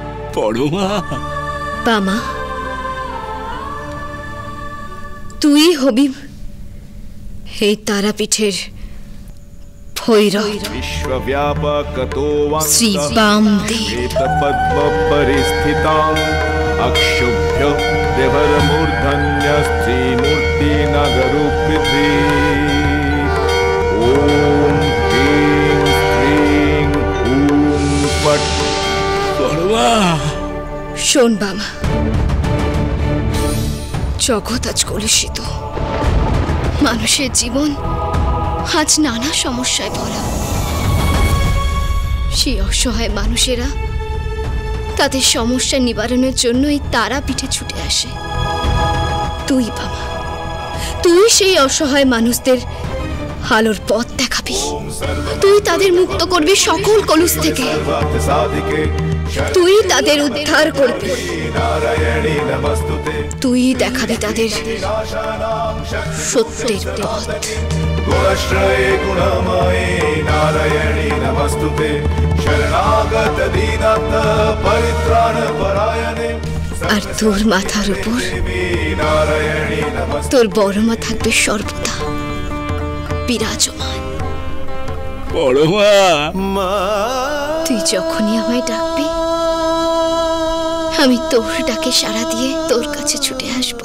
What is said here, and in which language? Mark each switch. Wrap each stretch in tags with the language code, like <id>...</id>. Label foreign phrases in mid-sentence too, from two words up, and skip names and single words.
<bn>বড় মা। বামা, তুই হবি এই তারাপীঠের ভৈরব</bn> <sa>विश्वव्यापकतो</sa> <bn>শ্রী বামদেব।</bn> <sa>पद्मपरिस्थितां अक्षुभ्य देवरमूर्धन्य स्त्रीमूर्तिनगरूपिते ॐ ह्रीं श्रीं ॐ फट्।</sa> <bn>বড় মা, শোন বামা, জগৎ আজ কলুষিত, মানুষের জীবন আজ নানা সমস্যায় ভরা। সেই অসহায় মানুষেরা তাদের সমস্যা নিবারণের জন্য এই তারাপীঠে ছুটে আসে। তুই বাবা, তুই সেই অসহায় মানুষদের আলোর পথ দেখাবি। তুই তাদের মুক্ত করবি সকল কলুষ থেকে। তুই তাদের উদ্ধার করবি। তুই দেখাবি তাদের সত্যের পথ।</bn> <sa>गुणश्रये गुणमये नारायणी नमस्तुते शरणागत दीनत परित्राण परायणे।</sa> <bn>আর তোর মাথার উপর তোর বড় মা থাকবে সর্বদা বিরাজমান। বড় মা, তুই যখনই আমায় ডাকবি, আমি তোর ডাকে সাড়া দিয়ে তোর কাছে ছুটে আসবো।</bn>